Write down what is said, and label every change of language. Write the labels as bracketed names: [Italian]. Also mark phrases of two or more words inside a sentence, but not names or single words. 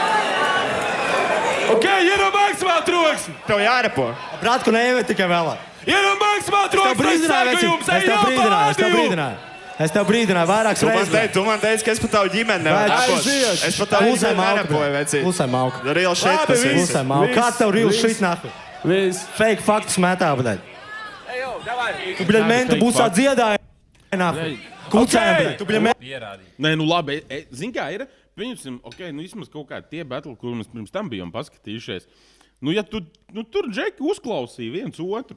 [Latvian] Ieram maksimāli troksni! Tev jārepo. Bratku neiemet tikai vēlāk. Ieram maksimāli troksni! Es tev brīdināju vairākas reizes. Tu man teici, ka es pat tavu ģimeni nevaru. Es pat tavu ģimeni nerepoju, vecīt. Klusai mauka. [English] Real shit [Latvian] tas ir. Klusai mauka. Kāds tev [English] real shit [Latvian] nahu? Fake faktus metā, bļaļ. Tu, bļaļ, mentu būsā dziedāja. Kucēm, bļaļ. Tu, bļaļ, Pierādīt. Nē, labi. Zini kā ir? Pieņemsim, vismaz kaut kā tie battle, kur mēs pirms tam bijām paskatījušies. Ja tu tur džeki uzklausīja viens otru.